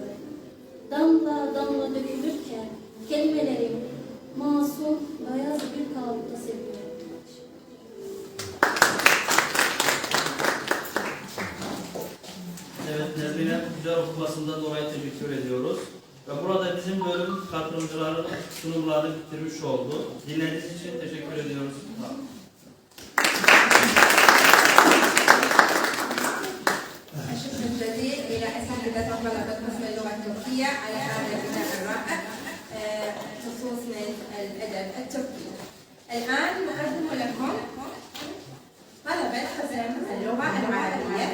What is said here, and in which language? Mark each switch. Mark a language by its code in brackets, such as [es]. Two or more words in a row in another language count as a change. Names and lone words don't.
[tr] Damla damla dökülürken kelimelerim masum, beyaz bir kalıpta seviyorum. Evet, Nermin'e güzel okumasından dolayı teşekkür ediyoruz. Ve burada bizim bölüm katılımcıların sunumlarını bitirmiş oldu. Dinlediğiniz için teşekkür ediyoruz. [ar] الشكر الجزيل إلى أساتذة وطلبة قسم اللغة التركية على هذا البناء الرائع خصوص من الأدب التركي. الآن نقدم لكم طلبة قسم اللغة العربية.